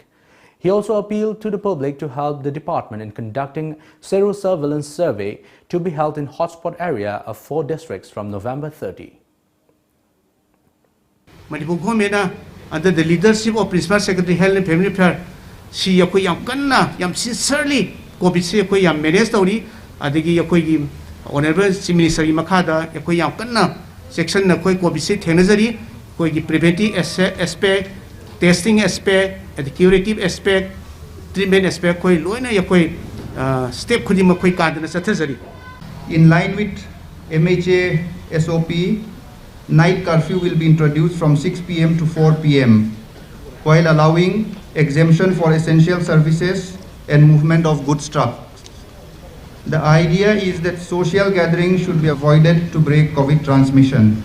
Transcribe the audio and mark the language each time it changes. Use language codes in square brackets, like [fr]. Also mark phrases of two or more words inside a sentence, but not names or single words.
[en] He also appealed to the public to help the department in conducting sero-surveillance survey to be held in hotspot area of 4 districts from November 30. Manipur government under the leadership of Principal Secretary Health and Family Affairs, [mni] she akoi yam kanna yam sincerely COVID se akoi yam manage tawri adagi akoi gi [en] honorable Chief Minister [mni] gi makhada akoi yam kanna section na koi COVID se thenajari koi gi [en] preventive aspect, testing aspect, and curative aspect, treatment aspect [mni] koi loina akoi step khudima koi kadana sathajari. [en] In line with MHA SOP, night curfew will be introduced from 6 p.m. to 4 p.m. while allowing exemption for essential services and movement of goods trucks. The idea is that social gatherings should be avoided to break COVID transmission.